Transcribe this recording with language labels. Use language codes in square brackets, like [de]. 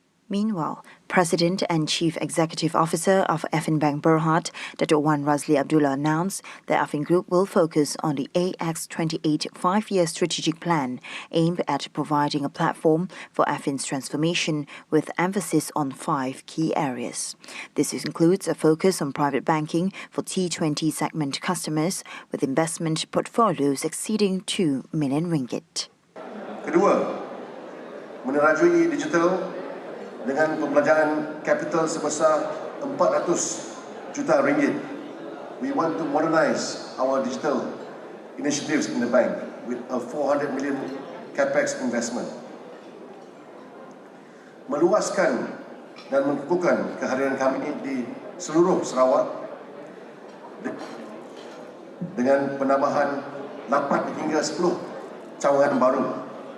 [en] Meanwhile, President and Chief Executive Officer of Affin Bank Berhad, Dato' Wan Razli Abdullah, announced that Affin Group will focus on the AX28 5-year strategic plan aimed at providing a platform for Affin's transformation with emphasis on 5 key areas. This includes a focus on private banking for T20 segment customers with investment portfolios exceeding 2 million ringgit. [ms] Kedua, menerajui digital dengan pembelanjaan capital sebesar 400 juta ringgit. [en] We want to modernize our digital initiatives in the bank with a 400 million capex investment. [ms] Meluaskan dan mengukuhkan kehadiran kami di seluruh Sarawak dengan penambahan 8 hingga 10 cawangan baru.